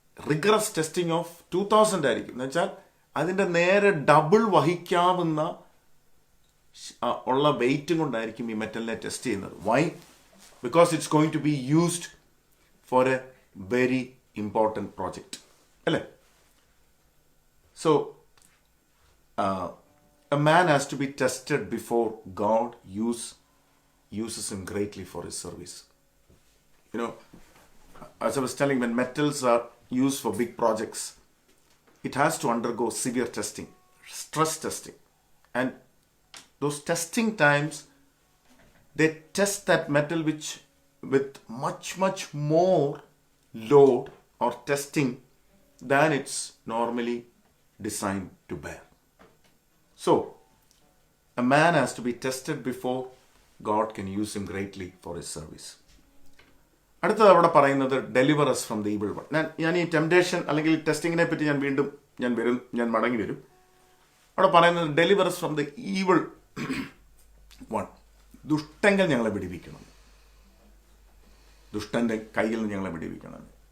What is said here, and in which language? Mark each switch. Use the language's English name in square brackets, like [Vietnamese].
[Malayalam] Rigorous testing of 2000 ആയിരിക്കും. എന്ന് വെച്ചാൽ അതിന്റെ നേരെ ഡബിൾ വഹിക്കാവുന്ന ഉള്ള വെയിറ്റും കൊണ്ടായിരിക്കും ഈ മെറ്റലിനെ ടെസ്റ്റ് ചെയ്യുന്നത്. Y? [English] Because it's going to be used for a very important project, അല്ലേ? So a man has to be tested before God uses him greatly for his service. As I was telling, when metals are used for big projects, it has to undergo severe testing, stress testing. And those testing times, they test that metal with much more load or testing than it's normally designed to bear. So, a man has to be tested before God can use him greatly for his service. [Malayalam] അടുത്തത് അവിടെ പറയുന്നത് [English] Deliver us from the evil one. [Malayalam] ഞാൻ ഈ temptation അല്ലെങ്കിൽ ടെസ്റ്റിങ്ങിനെ പറ്റി ഞാൻ മടങ്ങി വരും. അവിടെ പറയുന്നത് [English] Deliver us from the evil one. [Malayalam] ദുഷ്ടങ്കൽ ഞങ്ങളെ വിടിവിക്കണം, ദുഷ്ടന്റെ കയ്യിൽ നിന്ന് ഞങ്ങളെ വിടിവിക്കണം.